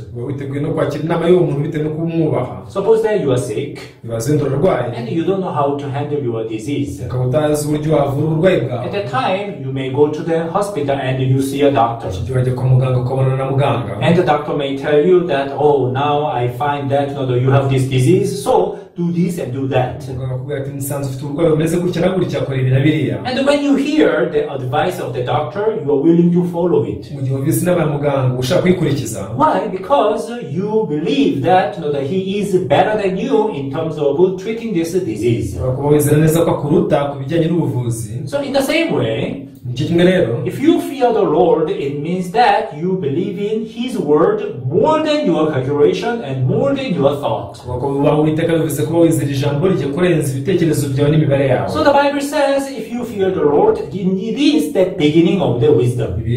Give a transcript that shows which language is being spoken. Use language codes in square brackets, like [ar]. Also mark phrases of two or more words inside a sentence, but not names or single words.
[rw] Witeguye no kwakira inama y'uwo muntu bitewe no kumwubaha. [en] Suppose that you are sick [rw] Ibaze wenda urarwaye [en] and you don't know how to handle your disease. [rw] ukaba utazi uburyo wavura uburwayi bwawe. [en] At that time, you may go to the hospital and you see a doctor. [rw] Icyo gihe wajya kwa muganga ukabonana na muganga. [en] And the doctor may tell you that, oh, now I find that you have this disease, so do this and do that. [rw] bakakubwira ati musanze ufite uburwayi bumeze gutya na gutya kora ibi na biriya. [en] And when you hear the advice of the doctor, you are willing to follow it. [rw] mu gihe wumvise inama ya muganga ushaka kuyikurikiza. [en] Why? Because you believe that, that he is better than you in terms of treating this disease. [rw] kuba wizera neza ko akuruta ku bijyanye n'ubuvuzi. [en] So in the same way, if you fear the Lord, it means that you believe in His word more than your calculation and more than your thought. So the Bible says, if you fear the Lord, it is the beginning of the wisdom.